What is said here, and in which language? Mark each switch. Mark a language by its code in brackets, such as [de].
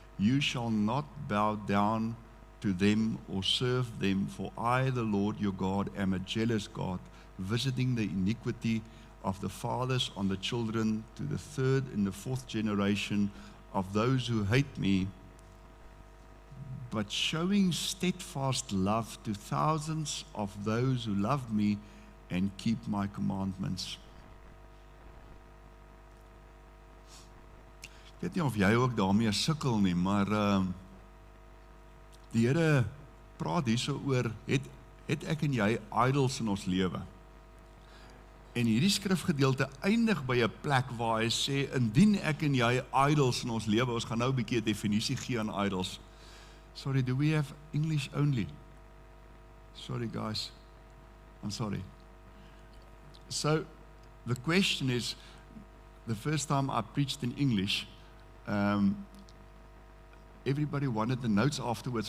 [en] You shall not bow down to them or serve them, for I, the Lord your God, am a jealous God, visiting the iniquity of the fathers on the children to the third and the fourth generation of those who hate me, but showing steadfast love to thousands of those who love me and keep my commandments. [af] Ek weet nie of jy ook daarmee sukkel nie, maar die Here praat hierso oor, het ek en jy idols in ons lewe? En hierdie skrifgedeelte eindig by 'n plek waar hy sê, indien ek en jy idols in ons lewe, ons gaan nou 'n bietjie 'n definisie gee aan idols. [en] Sorry, do we have English only? Sorry guys, I'm sorry. So, the question is, the first time I preached in English, everybody wanted the notes afterwards.